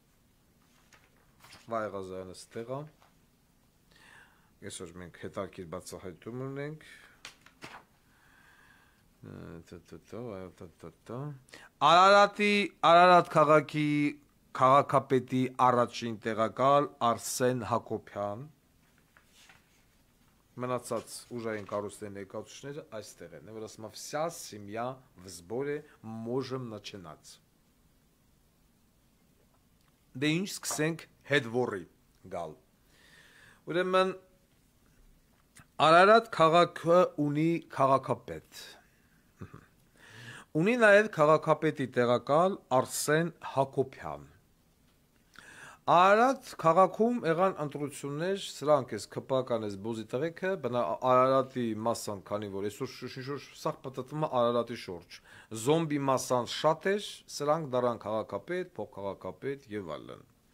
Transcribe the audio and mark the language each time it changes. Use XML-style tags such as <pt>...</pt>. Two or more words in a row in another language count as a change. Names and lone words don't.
<hy>Վայ Ղազարյանը ստեղ է։ Այսօր մենք հետաքրքիր բացահայտում ունենք։ Արարատ քաղաքի քաղաքապետի առաջին տեղակալ Արսեն Հակոբյան, մնացած ուժային կառույցների ներկայացուցիչները այստեղ են, որ ասում</hy> <ru>վся семья в сборе, можем начинать։</ru> <hy>Դե ինչ սկսենք հետվորի գալ։ Ուրեմն Արարատ քաղաքը ունի քաղաքապետ։ Ունի նաև քաղաքապետի տեղակալ Արսեն Հակոբյան։ Արարատ քաղաքում եղան ընտրություններ, սրանք էս ԿՊԱ-ական էս բոզի տղեկը, Արարատի մասան, քանի որ այսօր սաղ պատտվում է Արարատի շուրջ։ Զոմբի մասան շատ էր, սրանք դարան քաղաքապետ, փոխքաղաքապետ եւ այլն։</hy>